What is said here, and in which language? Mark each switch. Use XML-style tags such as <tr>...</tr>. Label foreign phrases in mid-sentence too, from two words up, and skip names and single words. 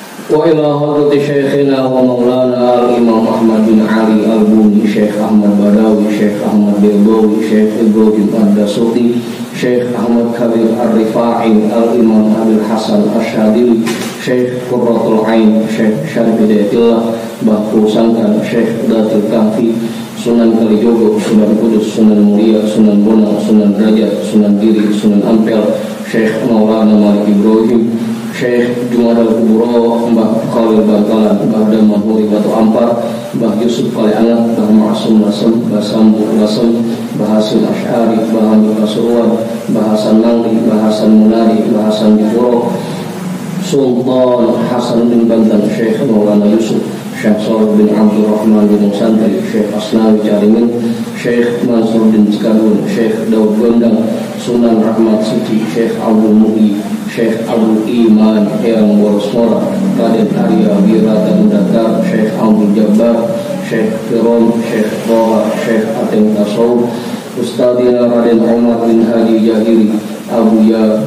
<ar>وإلى حضرة شيخنا ومولانا الإمام أحمد بن علي البوني شيخ أحمد بداوي شيخ أحمد بيضاوي شيخ إبراهيم الدسوقي شيخ أحمد كبير الرفاعي الإمام أبي الحسن الشاذلي شيخ قرة العين شيخ شريف هداية الله Bahu Sangkan Syekh Datul Kahfi Sunan Kalijogo Sunan Kudus Sunan Muria Sunan Bonang Sunan Derajat Sunan Giri Sunan Ampel Syekh Maulana Malik Ibrahim Syekh Jumadal Kuburo Mbah Khalil Bangkalan Mbah Daman Huri Batu Ampar Mbah Yusuf Kaliangat Mbah Ma'asum Nasem Mbah Sambu Nasem Mbah Hasim Asy'ari Mbah Hamid Pasuruan Mbah Hasan Nangli Mbah Hasan Munari Mbah Hasan Dipuro Sultan Hasan bin Bantan Syekh Maulana Yusuf Syekh Salih bin Abdul Rahman bin Santri Syekh Asnawi Carimin Syekh Mansur bin Skadun Syekh Daud Gondang Sunan Rahmat Siti Syekh Abdul Mu'i Syekh Abdul Iman Eyang Borosmora Raden Arya Wirata Datar Syekh Abdul Jabbar Syekh Firon Syekh Toha Syekh Atem Tasawuf Ustadina Raden Umar bin Haji Jahiri Abuya</ar>